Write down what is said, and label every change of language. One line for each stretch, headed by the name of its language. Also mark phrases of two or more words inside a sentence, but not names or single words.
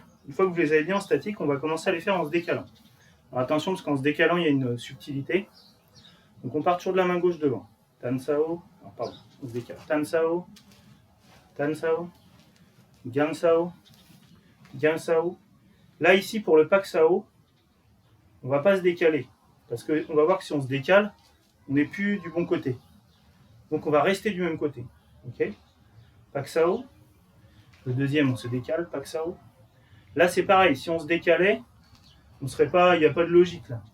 French: Une fois que vous les avez bien en statique, on va commencer à les faire en se décalant. Alors attention, parce qu'en se décalant, il y a une subtilité. Donc on part toujours de la main gauche devant. Tan Sao, pardon, on se décale. Tan Sao, Tan Sao, Gam Sao, Gam Sao. Là, ici, pour le Pak Sao, on ne va pas se décaler. Parce qu'on va voir que si on se décale, on n'est plus du bon côté. Donc on va rester du même côté. Ok ? Pak Sao. Le deuxième, on se décale, Pak Sao. Là, c'est pareil. Si on se décalait, on serait pas, il n'y a pas de logique là.